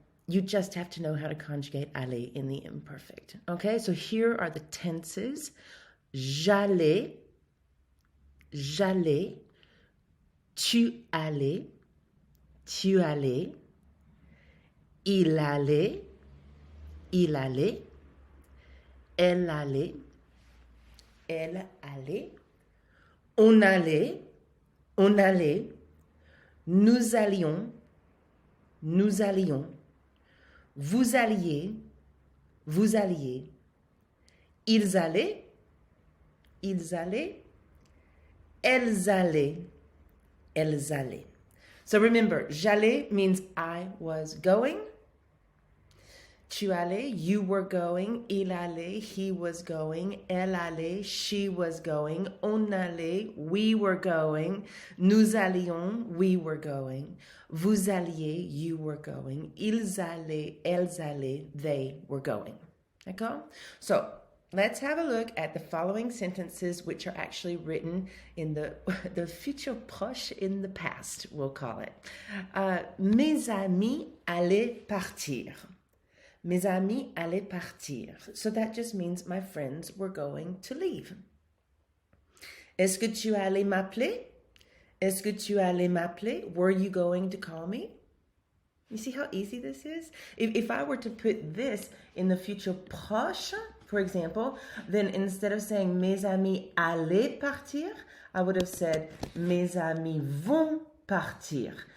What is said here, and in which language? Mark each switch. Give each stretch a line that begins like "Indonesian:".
English: You just have to know how to conjugate aller in the imperfect. Okay, so here are the tenses.
French: J'allais, j'allais, tu allais, tu allais, il allait, il allait, elle allait, elle allait, on allait, on allait, nous allions, nous allions, vous alliez, vous alliez, ils allaient, ils allaient, elles allaient, elles allaient.
English: So remember,
French: j'allais
English: means I was going.
French: Tu allais,
English: you were going.
French: Il allait,
English: he was going.
French: Elle allait,
English: she was going.
French: On allait,
English: we were going.
French: Nous allions,
English: we were going.
French: Vous alliez,
English: you were going.
French: Ils allaient, elles allaient,
English: they were going.
French: D'accord?
English: So let's have a look at the following sentences, which are actually written in the futur proche in the past, we'll call it.
French: Mes amis allaient partir. Mes amis allaient partir.
English: So that just means my friends were going to leave.
French: Est-ce que tu allais m'appeler? Est-ce que tu allais m'appeler?
English: Were you going to call me? You see how easy this is? If I were to put this in the futur proche, for example, then instead of saying
French: mes amis allaient partir,
English: I would have said
French: mes amis vont partir.